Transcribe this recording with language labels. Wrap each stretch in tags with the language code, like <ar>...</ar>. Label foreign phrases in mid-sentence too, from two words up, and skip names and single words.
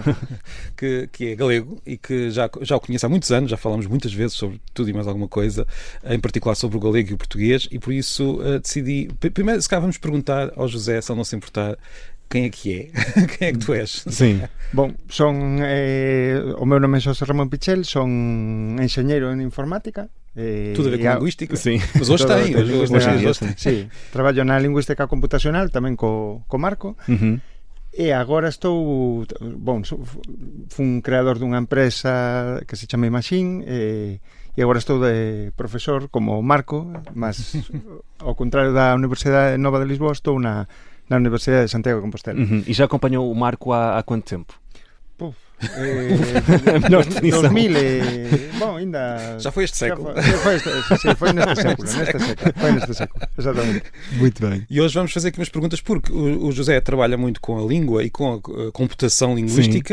<pt>Que é galego e que já o conheço há muitos anos, já falamos muitas vezes sobre tudo e mais alguma coisa, em particular sobre o galego e o português, e por isso decidi... Primeiro, se calhar vamos perguntar ao José, se ele não se importar, quem é que é? Quem é que tu és? Sim.</pt> <gl>Bom, o meu nome é José Ramon Pichel, son enxeñeiro en informática.</gl> <pt>Tudo a ver com linguística? Sim. Mas hoje tem. Hoje tem.</pt> <gl>Sí, traballo na lingüística computacional, tamén co Marco. E agora estou, fun creador dunha empresa que se chama Imagine e agora estou de profesor como Marco, mas ao contrario da Universidade Nova de Lisboa, estou na Universidade de Santiago de Compostela.</gl> <pt>E já acompanhou o Marco há quanto tempo? 2000 ainda... Já foi este século. Foi neste século, exatamente. Muito bem. E hoje vamos fazer aqui umas perguntas, porque o José trabalha muito com a língua e com a computação linguística.</pt>